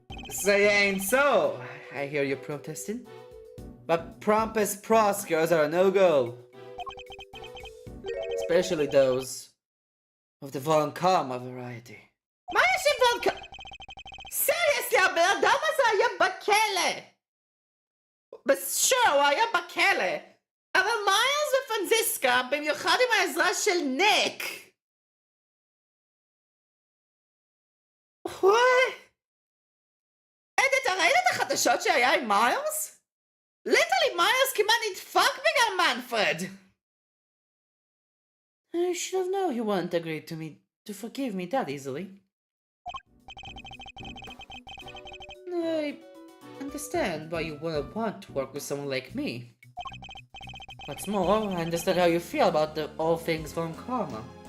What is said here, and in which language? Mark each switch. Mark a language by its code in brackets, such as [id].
[en] Say ain't so, I hear you protesting. But pompous prosecutors are a no-go. Especially those of the Von Karma variety. [he] מה יש עם וולקה? Seriously, הבן אדם הזה היה בכלא! בסדר, הוא היה בכלא. אבל מיילס ופרנזיסקה, במיוחד עם העזרה של ניק. [en] What? [he] אדי, אתה ראית את החדשות שהיה עם מיילס? ליטרלי מיילס כמעט נדפק בגלל מנפרד. [en] I should have known he wouldn't agree to forgive me that easily. I understand why you wouldn't want to work with someone like me. What's more, I understand how you feel about all things Von Karma.